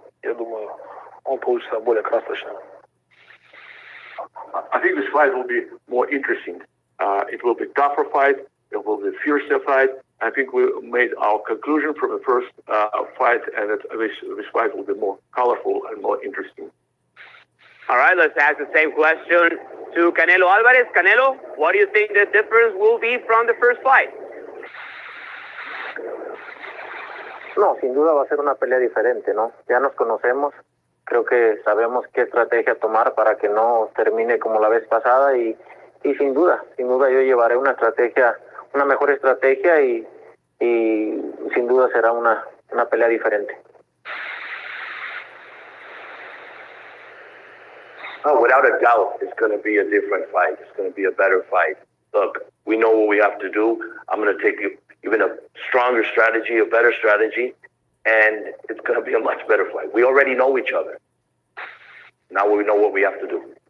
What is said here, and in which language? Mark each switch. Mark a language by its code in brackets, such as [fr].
[ru] Я думаю, он получится более красочным. [en] I think this fight will be more interesting. It will be tougher fight. It will be fiercer fight. I think we made our conclusion from the first fight, and this fight will be more colorful and more interesting. All right, let's ask the same question to Canelo Alvarez. Canelo, what do you think the difference will be from the first fight? [es] No, sin duda va a ser una pelea diferente, ¿no? Ya nos conocemos, creo que sabemos qué estrategia tomar para que no termine como la vez pasada y sin duda yo llevaré una estrategia, una mejor estrategia y sin duda será una pelea diferente. [en] Oh, without a doubt, it's going to be a different fight. It's going to be a better fight. Look, we know what we have to do. I'm going to take even a stronger strategy, a better strategy, and it's going to be a much better fight. We already know each other. Now we know what we have to do.